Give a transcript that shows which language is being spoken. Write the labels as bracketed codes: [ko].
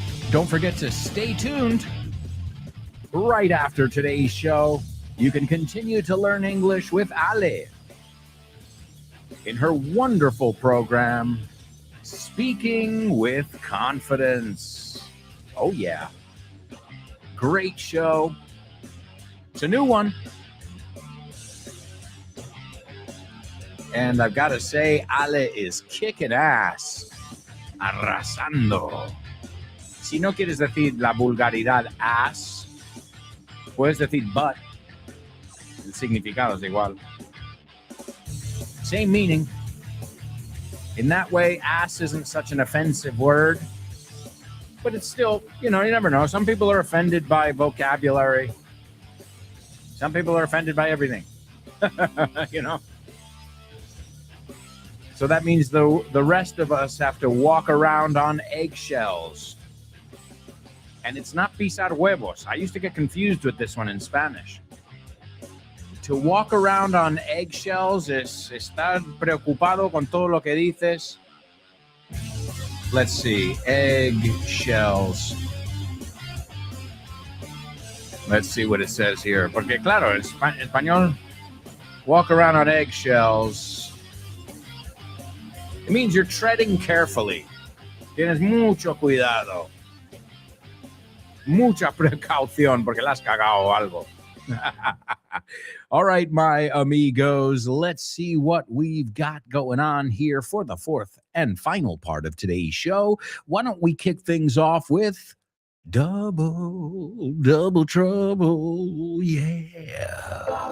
[en] Don't forget to stay tuned. Right after today's show, you can continue to learn English with Ale in her wonderful program, Speaking with Confidence. Oh, yeah. Great show. It's a new one. And I've got to say, Ale is kicking ass. [es] Arrasando. Si no quieres decir la vulgaridad ass, puedes decir butt. El significado es igual. [en] Same meaning. In that way, ass isn't such an offensive word. But it's still, you never know. Some people are offended by vocabulary. Some people are offended by everything. So that means the rest of us have to walk around on eggshells. And it's not [es] pisar huevos. [en] I used to get confused with this one in Spanish. To walk around on eggshells [es] es estar preocupado con todo lo que dices. [en] Let's see, eggshells. Let's see what it says here. [es] Porque claro, en español, [en] walk around on eggshells. It means you're treading carefully. [es] Tienes mucho cuidado. Mucha precaución porque la has cagado o algo. [en] All right, my amigos, let's see what we've got going on here for the fourth and final part of today's show. Why don't we kick things off with double trouble, yeah.